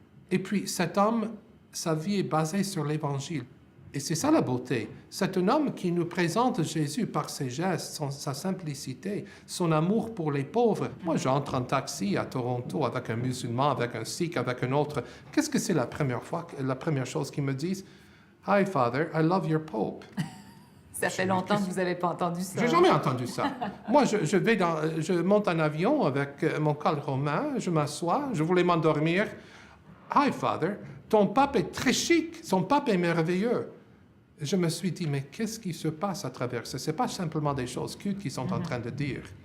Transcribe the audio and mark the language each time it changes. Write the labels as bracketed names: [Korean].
[French] Et puis cet homme, sa vie est basée sur l'Évangile. Et c'est ça la beauté. C'est un homme qui nous présente Jésus par ses gestes, sa simplicité, son amour pour les pauvres. Moi, j'entre en taxi à Toronto avec un musulman, avec un sikh, avec un autre. Qu'est-ce que c'est la première chose qu'ils me disent? [English] Hi, Father, I love your Pope. [French] Ça fait longtemps que vous n'avez pas entendu ça. J'ai jamais entendu ça. Moi, je monte en avion avec mon col romain, je m'assois, je voulais m'endormir. [English] Hi, Father, [French] ton pape est très chic, son pape est merveilleux. Je me suis dit, mais qu'est-ce qui se passe à travers ça? Ce n'est pas simplement des choses cutes qu'ils sont en train de dire.